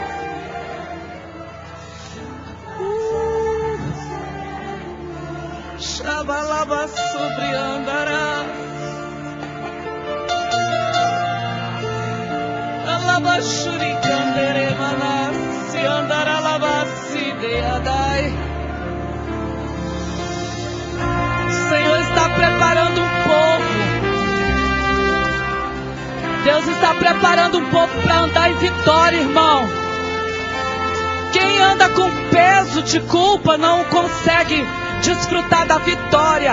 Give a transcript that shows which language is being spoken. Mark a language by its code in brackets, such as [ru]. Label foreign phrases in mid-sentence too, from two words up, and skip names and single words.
[pt] Shabalaba sobre andará. Alabashuri candere manasi andará labasi deadai. O Senhor está preparando um povo. Deus está preparando um povo para andar em vitória, irmão. Quem anda com peso de culpa não consegue desfrutar da vitória.